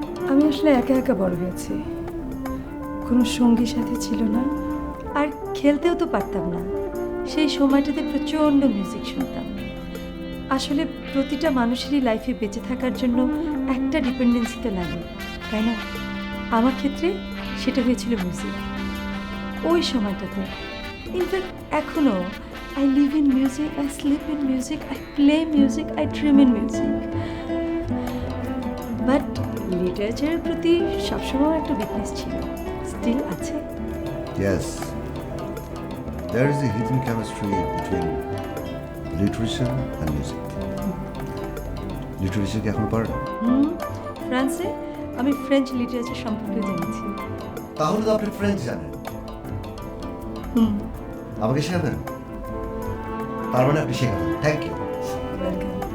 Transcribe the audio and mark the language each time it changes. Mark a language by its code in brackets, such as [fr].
[bn] আমি আসলে একা একা বড় হয়েছি, কোনো সঙ্গী সাথী ছিল না, আর খেলতেও তো পারতাম না। সেই সময়টাতে প্রচণ্ড মিউজিক শুনতাম। আসলে প্রতিটা মানুষেরই লাইফে বেঁচে থাকার জন্য একটা ডিপেন্ডেন্সি তো লাগে, তাই না? আমার ক্ষেত্রে সেটা হয়েছিল মিউজিক ওই সময়টাতে। ইনফ্যাক্ট এখনও [en] I live in music, I sleep in music, I play music, I dream in music. But [bn] লিটারেচারের প্রতি সবসময় একটা উইকনেস ছিল, স্টিল আছে। [en] Yes, there is a hidden chemistry between literature and music. [bn] Literature কি এখন পারে? ফ্রান্সে আমি ফ্রেঞ্চ লিটারেচার সম্পর্কে জেনেছি। তাহলে তো আপনি ফ্রেঞ্চ জানেন। আমাকে শেখাবেন? তার মানে আপনি শেখাবেন। Thank you. ওয়েলকাম।